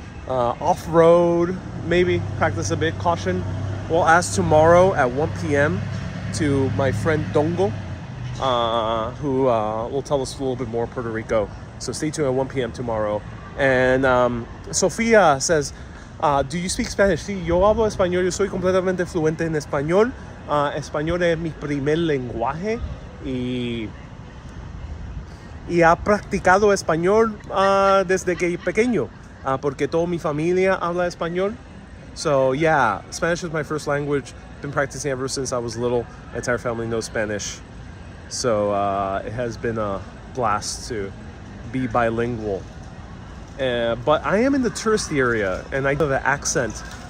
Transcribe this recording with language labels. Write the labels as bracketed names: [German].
[English] Off-road, maybe practice a bit caution. We'll ask tomorrow at 1 p.m. to my friend Dongo, who will tell us a little bit more Puerto Rico. So stay tuned at 1 p.m. tomorrow. And Sofia says, do you speak Spanish? [Spanish] Sí, yo hablo español. Yo soy completamente fluente en español. Español es mi primer lenguaje y ha practicado español desde que pequeño, porque toda mi familia habla español. [English] So yeah, Spanish is my first language. Been practicing ever since I was little. My entire family knows Spanish. So it has been a blast to be bilingual. But I am in the touristy area, and I know the accent.